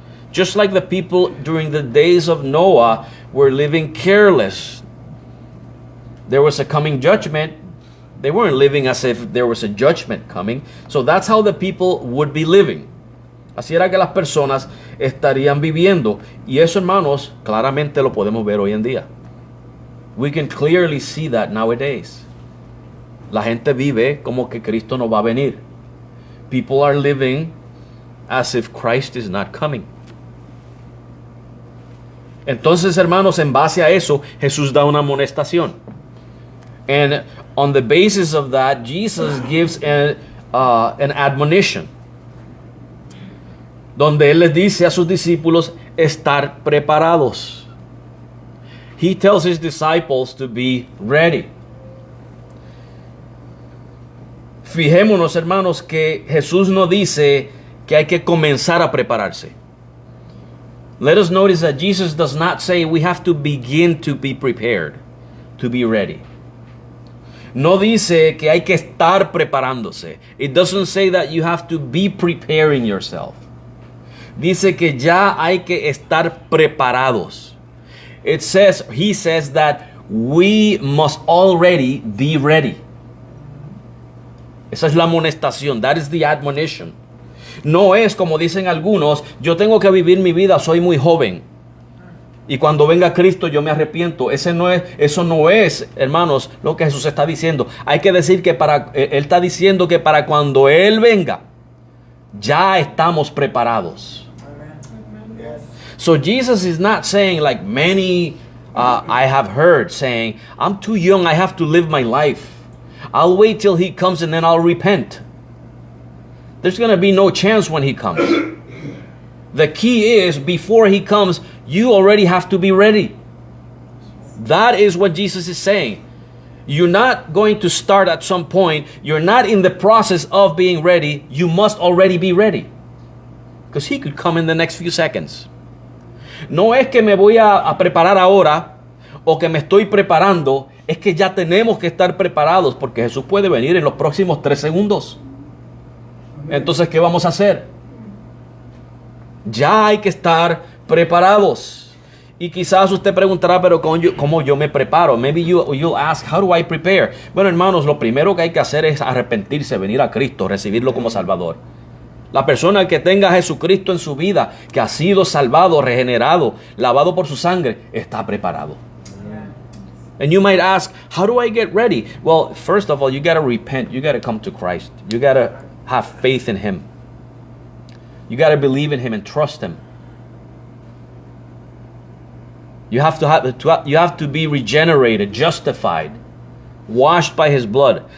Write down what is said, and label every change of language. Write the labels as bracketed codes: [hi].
[en] Just like the people during the days of Noah were living careless. There was a coming judgment. They weren't living as if there was a judgment coming. So that's how the people would be living. [es] Así era que las personas estarían viviendo. Y eso, hermanos, claramente lo podemos ver hoy en día. [en] We can clearly see that nowadays. [es] La gente vive como que Cristo no va a venir. [en] People are living as if Christ is not coming. [es] Entonces, hermanos, en base a eso, Jesús da una amonestación. [en] And on the basis of that, Jesus gives an admonition, [es] donde Él les dice a sus discípulos estar preparados. [en] He tells His disciples to be ready. [es] Fijémonos, hermanos, que Jesús no dice que hay que comenzar a prepararse. [en] Let us notice that Jesus does not say we have to begin to be prepared, to be ready. [es] No dice que hay que estar preparándose. [en] It doesn't say that you have to be preparing yourself. [es] Dice que ya hay que estar preparados. [en] He says that we must already be ready. [es] Esa es la amonestación. [en] That is the admonition. [es] No es como dicen algunos, yo tengo que vivir mi vida, soy muy joven. Y cuando venga Cristo yo me arrepiento. Eso no es, hermanos, lo que Jesús está diciendo. Hay que decir que Él está diciendo que para cuando Él venga, ya estamos preparados. [en] So Jesus is not saying like many I have heard saying, I'm too young, I have to live my life. I'll wait till He comes and then I'll repent. There's going to be no chance when He comes. The key is, before He comes, you already have to be ready. That is what Jesus is saying. You're not going to start at some point. You're not in the process of being ready. You must already be ready. Because He could come in the next few seconds. [es] No es que me voy a preparar ahora o que me estoy preparando. Es que ya tenemos que estar preparados porque Jesús puede venir en los próximos 3 segundos. Entonces, ¿qué vamos a hacer? Ya hay que estar preparados. Y quizás usted preguntará, pero ¿cómo yo me preparo? [en] Maybe you'll ask, how do I prepare? [es] Bueno, hermanos, lo primero que hay que hacer es arrepentirse, venir a Cristo, recibirlo como Salvador. La persona que tenga a Jesucristo en su vida, que ha sido salvado, regenerado, lavado por su sangre, está preparado. [en] And you might ask, how do I get ready? Well, first of all, you got to repent. You got to come to Christ. You got to have faith in Him. You got to believe in Him and trust Him. You have to be regenerated, justified, washed by His blood.